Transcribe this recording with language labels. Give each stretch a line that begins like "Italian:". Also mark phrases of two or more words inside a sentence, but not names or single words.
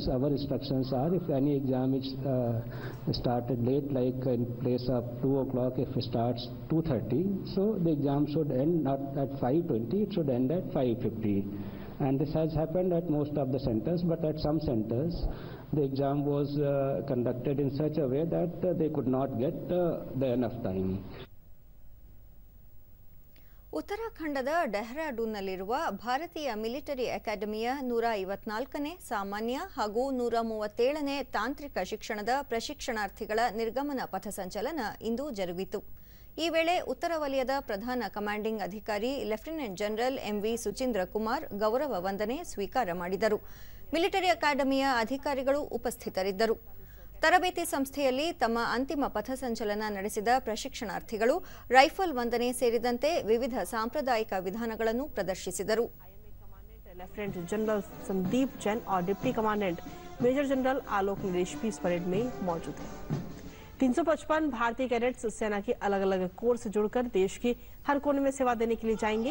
English: Our instructions are, if any exam is started late, like in place of 2 o'clock, if it starts 2:30, so the exam should end not at 5:20, it should end at 5:50. And this has happened at most of the centers, but at some centers the exam was conducted in such a way that they could not get the enough time.
Kannada: ಉತ್ತರಾಖಂಡದ ಡೆಹ್ರಾಡೂನ್ನಲ್ಲಿರುವ ಭಾರತೀಯ ಮಿಲಿಟರಿ ಅಕಾಡೆಮಿಯ 154ನೇ ಸಾಮಾನ್ಯ ಹಾಗೂ 137ನೇ ತಾಂತ್ರಿಕ ಶಿಕ್ಷಣದ ಪ್ರಶಿಕ್ಷಣಾರ್ಥಿಗಳ ನಿರ್ಗಮನ ಪಥಸಂಚಲನ ಇಂದು ಜರುಗಿತು. ಈ ವೇಳೆ ಉತ್ತರ ವಲಯದ ಪ್ರಧಾನ ಕಮಾಂಡಿಂಗ್ ಅಧಿಕಾರಿ
English: Lieutenant General
Kannada: ಎಂವಿ ಸುಚೀಂದ್ರ ಕುಮಾರ್ ಗೌರವ ವಂದನೆ ಸ್ವೀಕಾರ ಮಾಡಿದರು. ಮಿಲಿಟರಿ ಅಕಾಡೆಮಿಯ ಅಧಿಕಾರಿಗಳು ಉಪಸ್ಥಿತರಿದ್ದರು. ತರಬೇತಿ ಸಂಸ್ಥೆಯಲ್ಲಿ ತಮ್ಮ ಅಂತಿಮ ಪಥಸಂಚಲನ ನಡೆಸಿದ ಪ್ರಶಿಕ್ಷಣಾರ್ಥಿಗಳು ರೈಫಲ್ ವಂದನೆ ಸೇರಿದಂತೆ ವಿವಿಧ ಸಾಂಪ್ರದಾಯಿಕ ವಿಧಾನಗಳನ್ನು ಪ್ರದರ್ಶಿಸಿದರು.
English: Lieutenant General
Hindi: संदीप जैन और
English: Deputy Commandant Major General
Hindi: आलोक नरेश भी इस परेड में मौजूद हैं। 355 भारतीय कैडेट्स सेना के अलग अलग कोर से जुड़कर देश के हर कोने में सेवा देने के लिए जाएंगे।